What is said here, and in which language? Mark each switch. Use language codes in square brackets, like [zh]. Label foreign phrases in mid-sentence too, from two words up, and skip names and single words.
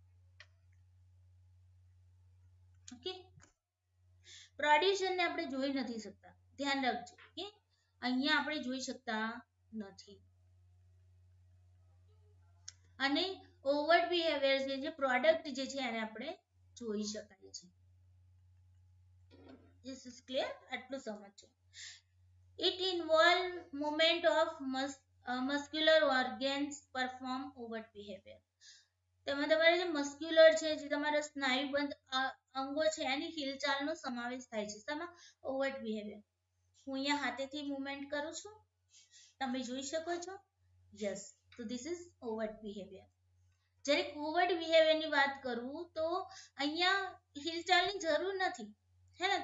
[gu] ઓકે, પ્રોડ્યુસરને આપણે જોઈ નથી શકતા, ધ્યાન રાખજો. કે અહીંયા આપણે જોઈ શકતા નથી. અને [en] overt behavior [gu] છે, જે પ્રોડક્ટ જે છે એને આપણે જોઈ શકાય છે. [en] This is clear? [gu] આટલું સમજો. [en] It involve movement of muscular organs perform overt behavior. [gu] તેમાં તમારે જે મસ્ક્યુલર છે, જે તમારા સ્નાયુબંધ અંગો છે, એની હિલચાલનો સમાવેશ થાય છે. તેમાં [en] overt behavior. [gu] હું અહીંયા હાથેથી મૂવમેન્ટ કરું છું, તમે જોઈ શકો છો. [en] Yes, તો this is overt behavior. [gu] જ્યારે [en] covert behaviorની [gu] વાત કરું તો અહીંયા હિલચાલની જરૂર નથી, હે ને.